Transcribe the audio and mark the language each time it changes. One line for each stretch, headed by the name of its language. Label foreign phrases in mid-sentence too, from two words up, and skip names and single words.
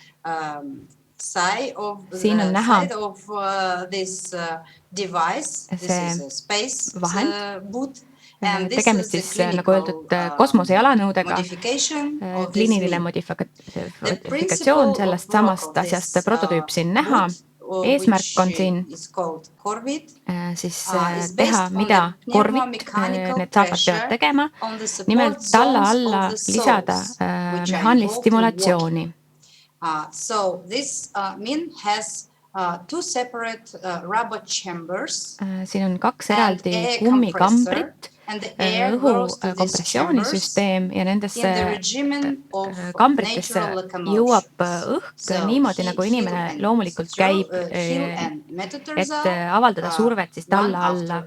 Estonian: Siin on näha see vahend, tegemist siis, nagu öeldud, kosmosejalanõudega, kliiniline modifikatsioon sellest samast asjast, prototüüp siin näha. Eesmärk on siin siis teha, mida korvit, need saabad peavad tegema, nimelt talla alla lisada mehaanilist stimulatsiooni.
English: So this min has two separate rubber chambers.
Estonian: Siin on kaks eraldi kummikambrit, õhukompressioonisüsteem ja nendesse kambritesse jõuab õhk niimoodi, nagu inimene loomulikult käib, et avaldada survet siis talla alla.